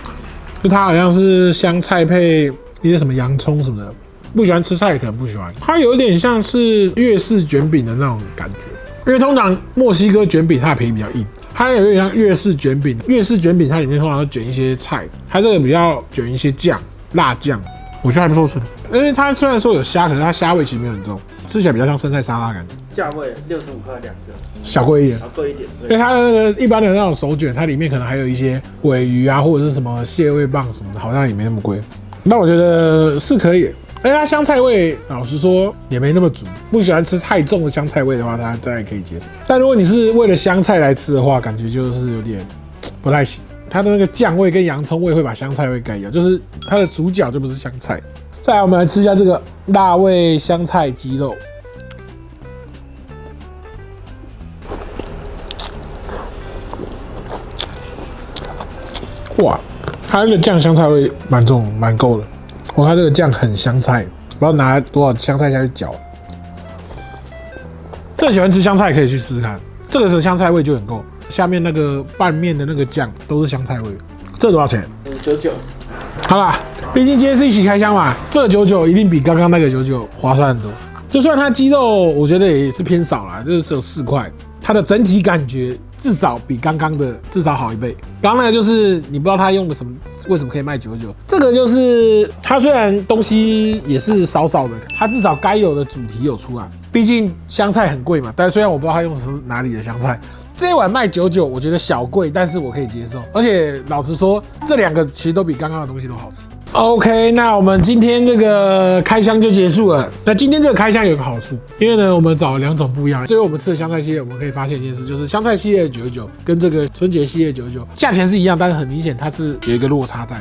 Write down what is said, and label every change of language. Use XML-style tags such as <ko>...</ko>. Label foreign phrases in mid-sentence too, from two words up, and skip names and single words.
<zh>就它好像是香菜配一些什麼洋蔥什麼的。不喜歡吃菜可能不喜歡，它有點像是粵式卷餅的那種感覺，因為通常墨西哥卷餅它的皮比較硬，它有點像粵式卷餅。粵式卷餅它裡面通常都卷一些菜，它這個比較卷一些醬，辣醬，我覺得還不錯吃。因為它雖然說有蝦，可是它蝦味其實沒有很重，吃起來比較像生菜沙拉感覺。價位65塊2個，小貴一點，小貴一點。因為它的那個一般的那種手卷，它裡面可能還有一些鮪魚啊，或者是什麼蟹味棒什麼的，好像也沒那麼貴。那我覺得是可以。而且它香菜味，老實說也沒那麼足。不喜歡吃太重的香菜味的話，它再可以接受。但如果你是為了香菜來吃的話，感覺就是有點不太行。它的那個醬味跟洋蔥味會把香菜味蓋掉，就是它的主角就不是香菜。再來，我們來吃一下這個辣味香菜雞肉。哇，它那個醬香菜味蠻重，蠻夠的。我看這個醬很香菜，不知道拿多少香菜下去攪。最喜歡吃香菜可以去試試看，這個是香菜味就很夠。下面那個拌麵的那個醬都是香菜味。這多少錢？99。好啦，畢竟今天是一起開箱嘛，這個99一定比剛剛那個99 划算很多。就算它雞肉，我覺得也是偏少啦，就是只有4塊。它的整體感覺至少比剛剛的至少好1倍。剛剛那個就是你不知道它用的什麼，為什麼可以賣99？這個就是它雖然東西也是少少的，它至少該有的主題有出來。畢竟香菜很貴嘛，但雖然我不知道它用的是哪裡的香菜，這一碗賣99，我覺得小貴，但是我可以接受。而且老實說，這2個其實都比剛剛的東西都好吃。OK， 那我們今天這個開箱就結束了。那今天這個開箱有個好處，因為呢，我們找了2種不一樣。最後我們吃的香菜系列，我們可以發現一件事，就是香菜系列的99跟這個春節系列99價錢是一樣，但是很明顯它是有一個落差在。</zh>